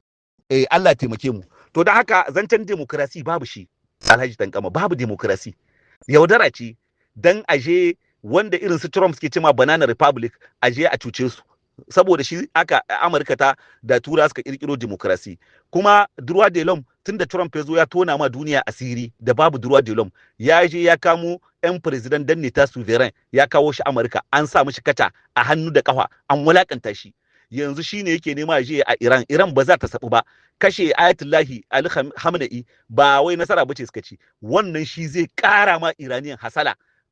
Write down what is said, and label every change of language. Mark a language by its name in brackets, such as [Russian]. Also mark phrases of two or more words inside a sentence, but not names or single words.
[Hausa] Allah taimake mu. To da haka zancen demokrasi babu shi, Alhaji Tankama, babu demokrasi. Yaudara ce dan aje wanda irin su Trump suke cewa [English] banana republic, [Hausa] aje a cuce su, saboda shi aka Amurka ta da tura suka kirkiro demokrasi. [French] Kuma droit de l'homme, [Hausa] tunda Trump ya zo ya tona ma duniya asiri da babu [French] droit de l'homme, [Hausa] ya je ya kamo yan president dan neta sovereign, ya kawo shi Amurka, an sa mishi kata a hannu da kafa, an wulakanta shi. Yanzu shine yake nema je a Iran ba za ta sabu ba. Kashe Ayatullahi Ali Khamenei ba wai nasara bace suka ci, wannan shi zai kara ma Iraniyan hasala,